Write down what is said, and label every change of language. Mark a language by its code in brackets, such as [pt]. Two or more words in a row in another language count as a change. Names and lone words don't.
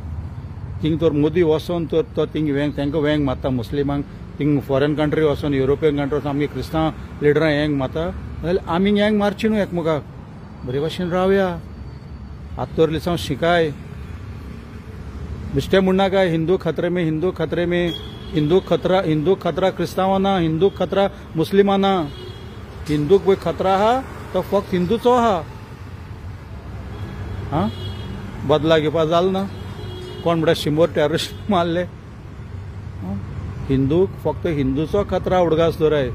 [kok] थिंग तर मोदी वचोन तर तो थिंग तेंकां वेंग मारता मुस्लिमांक. थिंग [en] foreign country [kok] वचोन, [en] European country [kok] वचोन आमगे क्रिस्तांव लिडरां हेंग मारता, जाल्यार आमी हेंग मारची न्हू एकमेकाक. बरे भाशेन रावया. आतां तर लिसांव शिकाय. बिश्टें म्हणनाका [hi] हिंदू खतरे में, [kok] हिंदू खतरा क्रिस्तांवांना, हिंदू खतरा मुस्लिमांना. हिंदूक पळय खतरा आहा तो फक्त हिंदूचो आहा. बदला घेवपाक जालें ना. कोण म्हणटा 100 टेररिस्ट मारले. हिंदूक फक्त हिंदूचो खतरा उडगास दवराय.